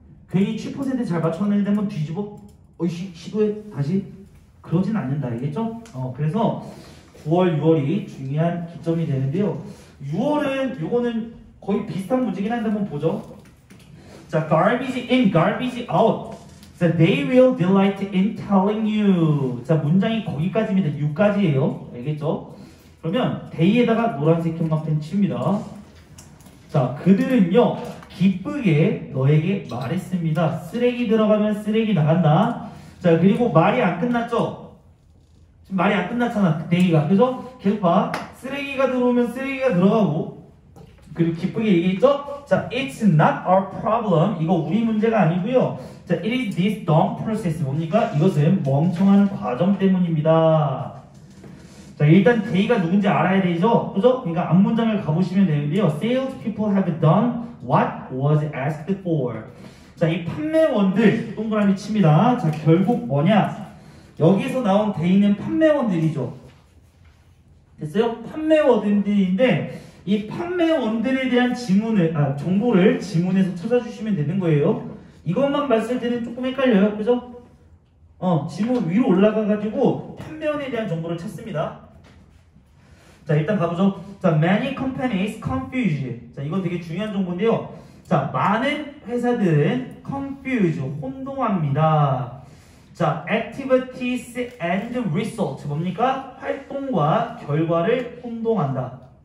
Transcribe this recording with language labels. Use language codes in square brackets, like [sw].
[ko] 괜히 7% 잘 맞춰냈는데 한번 뒤집어? 시도해? 다시? 그러진 않는다. 알겠죠? 그래서 9월, 6월이 중요한 기점이 되는데요. 6월은 요거는 거의 비슷한 문제긴 한데 한번 보죠. [en] 자, garbage in, garbage out. 자, they will delight in telling you. [ko] 자, 문장이 거기까지입니다. 6까지예요. 알겠죠? 그러면 they에다가 노란색 형광펜 칩니다. 자, 그들은요 기쁘게 너에게 말했습니다. 쓰레기 들어가면 쓰레기 나간다. 자, 그리고 말이 안 끝났죠? 지금 말이 안 끝났잖아. they가. 그죠? 계속 봐. 쓰레기가 들어오면 쓰레기가 들어가고, 그리고 기쁘게 얘기했죠? [en] 자, it's not our problem. [ko] 이거 우리 문제가 아니고요. [en] 자, it is this dumb process. [ko] 뭡니까? 이것은 멍청한 과정 때문입니다. 자, 일단 they가 누군지 알아야 되죠? 그죠? 그러니까 앞문장을 가보시면 되는데요. [en] Sales people have done what was asked for. [ko] 자, 이 판매원들 동그라미 칩니다. 자, 결국 뭐냐? 여기서 나온 they는 판매원들이죠. 됐어요? 판매원들인데 이 판매원들에 대한 정보를 지문에서 찾아주시면 되는 거예요. 이것만 봤을 때는 조금 헷갈려요. 그죠? 지문 위로 올라가가지고 판매원에 대한 정보를 찾습니다. 자, 일단 가보죠. [en] 자, many companies confuse. [ko] 자, 이건 되게 중요한 정보인데요. 자, 많은 회사들은 confuse, 혼동합니다. [en] 자, activities and result. [ko] 뭡니까? 활동과 결과를 혼동한다.